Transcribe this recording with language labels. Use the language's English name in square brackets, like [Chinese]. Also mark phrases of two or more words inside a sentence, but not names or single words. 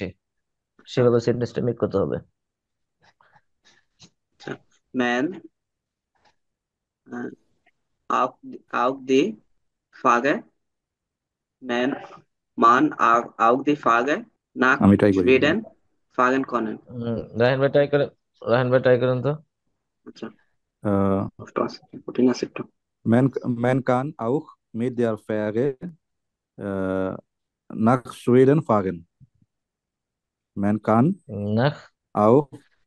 [Bangla] আচ্ছা সেভাবে সেন্টেন্সটা মেক করতে হবে। [German] আচ্ছা, মেন auch die Frage, মেন auch die Frage nach [Bangla] আমি ট্রাই করি। [German] Schweden fragen können। [Bangla] রাহিন ভাই ট্রাই করে, রাহিন ভাই ট্রাই করেন তো। আচ্ছা, আহ, কষ্ট আছে, কঠিন আছে একটু। [German] man, man kann auch mit der Fähre äh, nach Schweden fahren. Man kann [Bangla] না, [German] auch